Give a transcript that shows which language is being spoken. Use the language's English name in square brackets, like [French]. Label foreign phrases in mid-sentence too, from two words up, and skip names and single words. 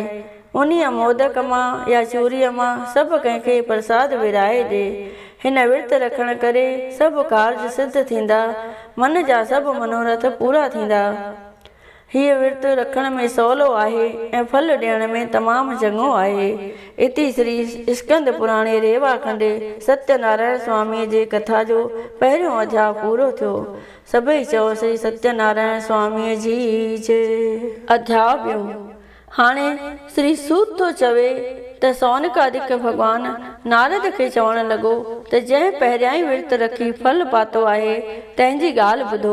[Sindhi] उन्हीअ मोदक मां या चूरीअ मां सभु कंहिंखे प्रसाद विराए ॾे। हिन विर्त रखण करे सभु कार्ज सिद्ध थींदा, मन जा सभु मनोरथ पूरा थींदा। हीअ विर्तु रखण में सवलो आहे ऐं फल ॾियण में तमामु चङो आहे। इति श्री स्कंद पुराणे रेवाखंड सत्यनारायण स्वामीअ जे कथा जो पहिरियों अध्याय पूरो थियो। सभई चओ श्री सत्यनारायण स्वामीअ जी जय। अध्याय ॿियों। हाणे श्री सूत थो चवे त सौनकादिक भॻवान नारद खे चवणु लॻो त जंहिं पहिरियां ई विर्त रखी फल पातो आहे तंहिंजी ॻाल्हि ॿुधो।